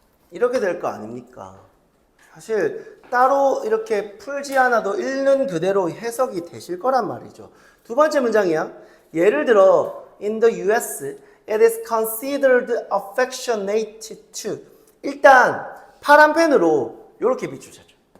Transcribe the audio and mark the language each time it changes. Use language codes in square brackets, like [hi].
[ko] 이렇게 될 거 아닙니까? 사실 따로 이렇게 풀지 않아도 읽는 그대로 해석이 되실 거란 말이죠. 두 번째 문장이야. 예를 들어 [en] in the US it is considered affectionate to. [ko] 일단 파란 펜으로 이렇게 비추자죠.